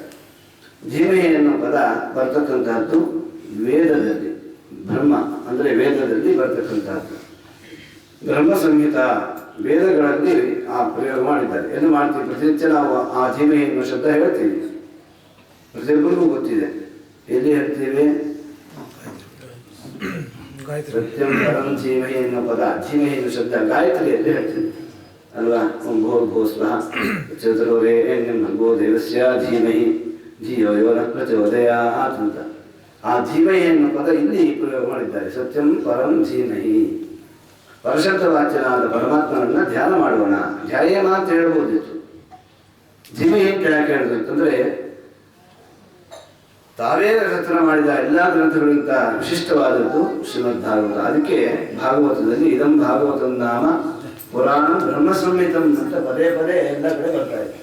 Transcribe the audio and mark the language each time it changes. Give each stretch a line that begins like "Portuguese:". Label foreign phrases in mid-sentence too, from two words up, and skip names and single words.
Kannada: ಧೀಮಹಿ ಅನ್ನೋ ಪದ ಬರ್ತಕ್ಕಂತಹದ್ದು ವೇದದಲ್ಲಿ, ಬ್ರಹ್ಮ ಅಂದರೆ ವೇದದಲ್ಲಿ ಬರ್ತಕ್ಕಂತಹದ್ದು. ಬ್ರಹ್ಮ ಸಂಹಿತ ವೇದಗಳಲ್ಲಿ ಆ ಪ್ರಯೋಗ ಮಾಡಿದ್ದಾರೆ. ಏನು ಮಾಡ್ತೀವಿ, ಪ್ರತಿನಿತ್ಯ ನಾವು ಆ ಧೀಮಹಿ ಅನ್ನೋ ಶಬ್ದ ಹೇಳ್ತೀವಿ, ಪ್ರತಿಯೊಬ್ಬರಿಗೂ ಗೊತ್ತಿದೆ. ಎಲ್ಲಿ ಹೇಳ್ತೀವಿ,
Sanskrit: ಸತ್ಯಂ ಪರಂ ಧೀಮಹಿ
Kannada: ಅನ್ನೋ ಪದ, ಧೀಮಹಿ ಅನ್ನೋ ಶಬ್ದ ಗಾಯತ್ರಿಯಲ್ಲಿ ಹೇಳ್ತೀವಿ ಅಲ್ವಾ.
Sanskrit: ಭೋ ಸ್ವಃ ಚತುರ್ವೇ ಭಗವೋ ದೇವಸ್ಯ ಧೀಮಹಿ ಧಿಯೋ ಯೋ ನಃ ಪ್ರಚೋದಯಾತ್
Kannada: ಅಂತ ಆ ಧೀಮಹಿ ಅನ್ನೋ ಪದ ಇಲ್ಲಿ ಪ್ರಯೋಗ ಮಾಡಿದ್ದಾರೆ.
Sanskrit: ಸತ್ಯಂ ಪರಂ ಧೀಮಹಿ.
Kannada: ಪರಶಬ್ದ ವಾಚ್ಯನಾದ ಪರಮಾತ್ಮನನ್ನ ಧ್ಯಾನ ಮಾಡೋಣ. ಧ್ಯಾಯೇನ ಅಂತ ಹೇಳ್ಬೋದಿತ್ತು. ಧೀಮಹಿ ಅಂತ ಯಾಕೆ ಹೇಳಿದ್ರೆ ತಾವೇ ರಚನೆ ಮಾಡಿದ ಎಲ್ಲ ಗ್ರಂಥಗಳಿಗಿಂತ ವಿಶಿಷ್ಟವಾದದ್ದು ಶ್ರೀಮದ್ ಭಾಗವತ. ಅದಕ್ಕೆ ಭಾಗವತದಲ್ಲಿ
Sanskrit: ಇದಂ ಭಾಗವತಂ ನಾಮ ಪುರಾಣ ಬ್ರಹ್ಮ ಸಂಹಿತಂ
Kannada: ಅಂತ ಪದೇ ಪದೇ ಎಲ್ಲ ಕಡೆ ಬರ್ತಾ ಇದೆ.